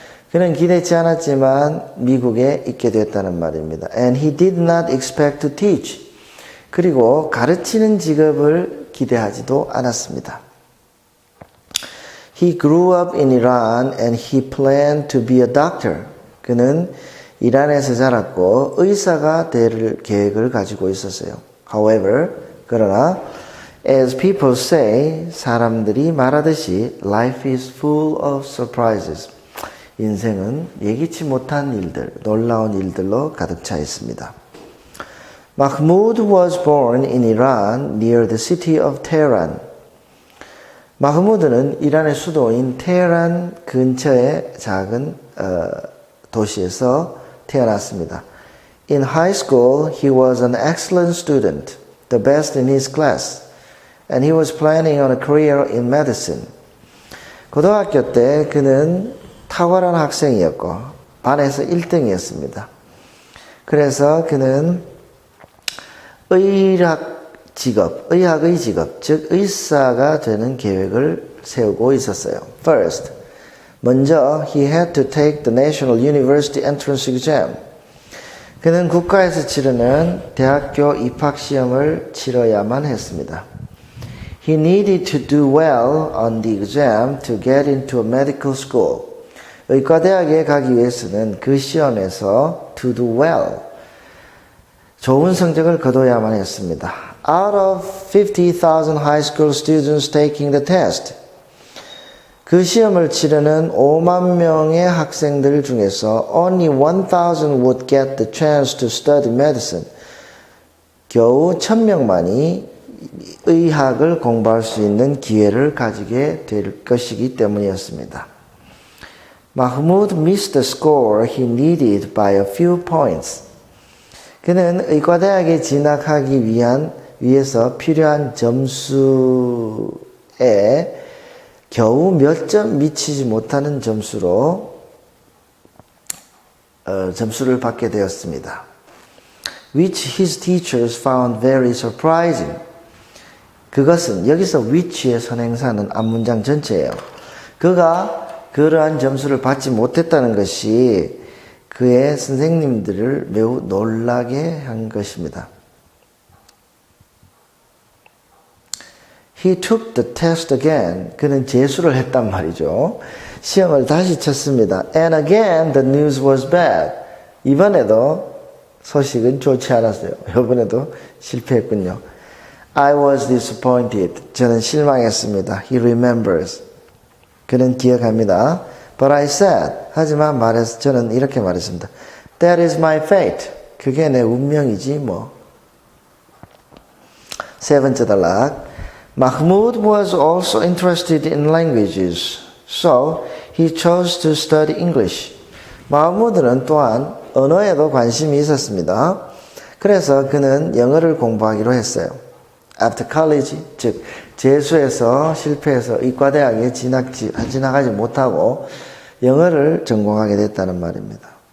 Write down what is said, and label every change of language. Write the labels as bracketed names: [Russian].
[Korean] 그는 기대치 않았지만 미국에 있게 됐다는 말입니다. [English] And he did not expect to teach. [Korean] 그리고 가르치는 직업을 기대하지도 않았습니다. [English] He grew up in Iran and he planned to be a doctor. [Korean] 그는 이란에서 자랐고 의사가 될 계획을 가지고 있었어요. [English] However, [Korean] 그러나 [English] as people say, [Korean] 사람들이 말하듯이 [English] life is full of surprises. [Korean] 인생은 예기치 못한 일들, 놀라운 일들로 가득 차 있습니다. [English] Mahmoud was born in Iran near the city of Tehran. [Korean] 마흐무드는 이란의 수도인 테헤란 근처의 작은 도시에서 태어났습니다. [English] In high school, he was an excellent student, the best in his class, and he was planning on a career in medicine. [Korean] 고등학교 때 그는 탁월한 학생이었고 반에서 1등이었습니다. 그래서 그는 의학의 직업, 즉 의사가 되는 계획을 세우고 있었어요. [English] First, [Korean] 먼저 [English] he had to take the National University Entrance Exam. [Korean] 그는 국가에서 치르는 대학교 입학시험을 치러야만 했습니다. [English] He needed to do well on the exam to get into a medical school. [Korean] 의과대학에 가기 위해서는 그 시험에서 [English] to do well, [Korean] 좋은 성적을 거둬야만 했습니다. [English] Out of 50,000 high school students taking the test. [Korean] 그 시험을 치르는 5만 명의 학생들 중에서 [English] only 1,000 would get the chance to study medicine. [Korean] 겨우 1,000명만이 의학을 공부할 수 있는 기회를 가지게 될 것이기 때문이었습니다. [English] Mahmoud missed the score he needed by a few points. [Korean] 그는 의과대학에 진학하기 위해서 필요한 점수에 겨우 몇 점 미치지 못하는 점수로 점수를 받게 되었습니다. [English] Which his teachers found very surprising. [Korean] 그것은 여기서 which의 선행사는 앞문장 전체예요. 그가 그러한 점수를 받지 못했다는 것이 그의 선생님들을 매우 놀라게 한 것입니다. [English] He took the test again. [Korean] 그는 재수를 했단 말이죠. 시험을 다시 쳤습니다. [English] And again the news was bad. [Korean] 이번에도 소식은 좋지 않았어요. 이번에도 실패했군요. [English] I was disappointed. [Korean] 저는 실망했습니다. [English] He remembers. [Korean] 그는 기억합니다. [English] But I said. [Korean] 하지만 저는 이렇게 말했습니다. [English] That is my fate. [Korean] 그게 내 운명이지 뭐. 세 번째 단락. [English] Mahmoud was also interested in languages. So he chose to study English. [Korean] 마흐무드는 또한 언어에도 관심이 있었습니다. 그래서 그는 영어를 공부하기로 했어요. [English] After college, [Korean] 즉 재수해서 실패해서 이과대학에 진학하지 못하고 영어를 전공하게 됐다는 말입니다.